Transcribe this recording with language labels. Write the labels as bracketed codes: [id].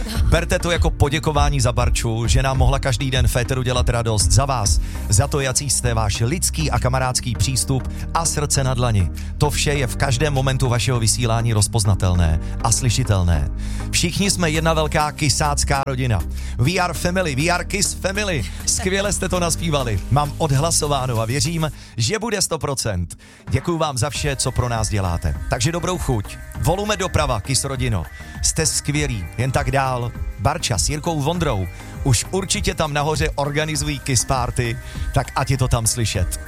[cs] Berte to jako poděkování za Barču, že nám mohla každý den féteru dělat radost, za vás, za to, jaký jste, váš lidský a kamarádský přístup a srdce na dlani. To vše je v každém momentu vašeho vysílání rozpoznatelné a slyšitelné. Všichni jsme jedna velká kysácká rodina. [en] We are family, we are Kiss family. [cs] Skvěle jste to naspívali. Mám odhlasováno a věřím, že bude 100%. Děkuju vám za vše, co pro nás děláte. Takže dobrou chuť. Volume doprava, Kiss rodino. Jste skvělí, jen tak dál. Barča s Jirkou Vondrou už určitě tam nahoře organizují Kiss party, tak ať je to tam slyšet.